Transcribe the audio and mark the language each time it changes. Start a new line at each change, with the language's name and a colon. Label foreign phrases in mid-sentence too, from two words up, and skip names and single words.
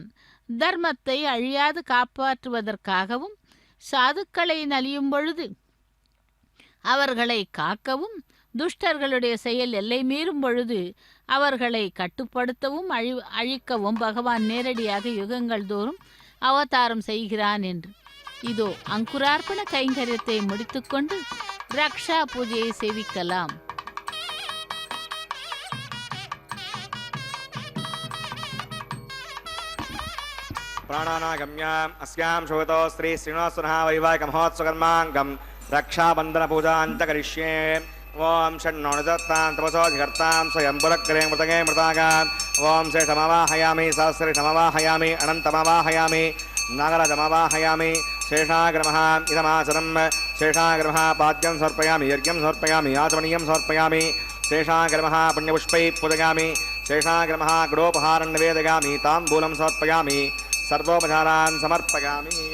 Tamil: தர்மத்தை அழியாது காப்பாற்றுவதற்காகவும், சாதுக்களை நலியும் பொழுது அவர்களை காக்கவும், துஷ்டர்களுடைய செயல் எல்லை மீறும் பொழுது அவர்களை கட்டுப்படுத்தவும் அழிக்கவும் பகவான் நேரடியாக யுகங்கள் தோறும் அவதாரம் செய்கிறான் என்று. இதோ அங்குரார்ப்பண கைங்கரியத்தை முடித்துக்கொண்டு ரக்ஷா பூஜையை சேவிக்கலாம்.
Sanskrit: प्राणानागम्याम् अस्यां शोभतो श्री श्रीनिवासनः वैवाहिकमहोत्सवकर्माङ्गं रक्षाबन्धनपूजाञ्च करिष्ये। ओम षण्णो निदत्तां तपसोऽधिकर्तां स्वयंपुरग्रे मृतगे मृतागाम् ओम शेषमवाहयामि सहस्रशमवाहयामि अनन्तमवाहयामि नागराजमवाहयामि शेषाग्रमः इदमासनं शेषाग्रमः पाद्यं समर्पयामि यज्ञं समर्पयामि आचमनीयं समर्पयामि शेषाग्रमः पुण्यपुष्पैः पूजयामि शेषाग्रमः गृहोपहारं निवेदयामि ताम्बूलं समर्पयामि सर्वोपचारान् समर्पयामि।